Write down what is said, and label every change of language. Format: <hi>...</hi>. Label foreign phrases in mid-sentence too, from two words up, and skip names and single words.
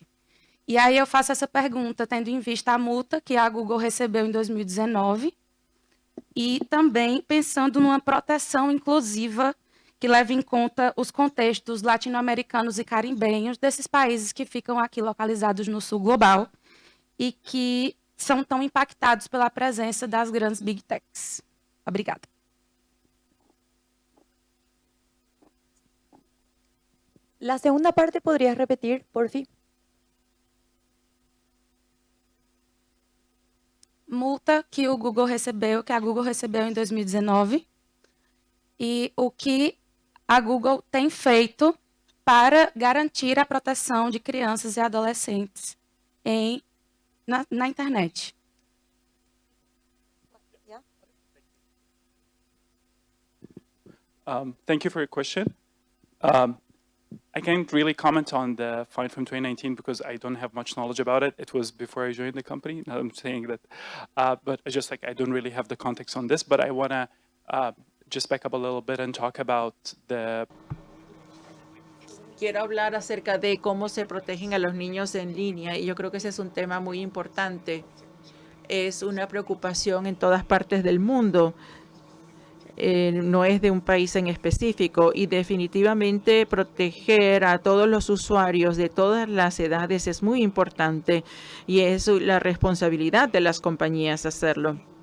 <pt>E aí eu faço essa pergunta tendo em vista a multa que a Google recebeu em 2019 e também pensando numa proteção inclusiva que leve em conta os contextos latino-americanos e carimbenhos desses países que ficam aqui localizados no sul global e que são tão impactados pela presença das grandes</pt> <en>Big Techs.</en> <pt>Obrigada.</pt> <es>La segunda parte, ¿podrías repetir, por fin?</es> <pt>Multa que a Google recebeu em 2019 e o que a Google tem feito para garantir a proteção de crianças e adolescentes na internet.</pt> <en>Thank you for your question. I can't really comment on the fine from 2019 because I don't have much knowledge about it. It was before I joined the company. Now I'm saying that, but I just I don't really have the context on this. But I want to just back up a little bit and talk about the.</en> <es>Quiero hablar acerca de cómo se protegen a los niños en línea y yo creo que ese es un tema muy importante. Es una preocupación en todas partes del mundo. No es de un país en específico y definitivamente proteger a todos los usuarios de todas las edades es muy importante y es la responsabilidad de las compañías hacerlo.</es>